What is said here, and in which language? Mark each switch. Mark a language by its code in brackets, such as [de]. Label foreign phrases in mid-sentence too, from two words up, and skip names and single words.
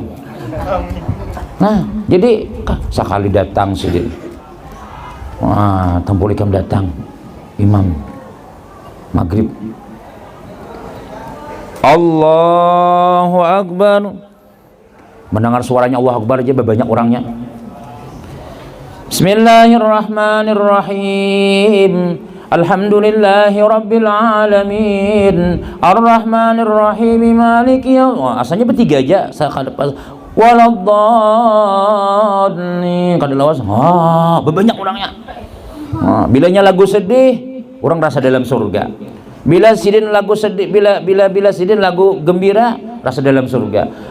[bjn] Nah, jadi sekali datang sidin. Wah, tampul ikam datang. Imam maghrib. [ar] الله أكبر. [bjn] Mendengar suaranya [ar] الله أكبر [bjn] aja banyak orangnya. [ar] بسم الله الرحمن الرحيم. الحمد لله رب العالمين. الرحمن الرحيم. مالك يوم. [bjn] Asalnya bertiga aja. Saya kada pas. Waladhdallin. Kada lawas. Banyak orangnya. Bilanya lagu sedih, orang rasa dalam surga. Bila sidin lagu sedih, bila sidin lagu gembira, rasa dalam surga.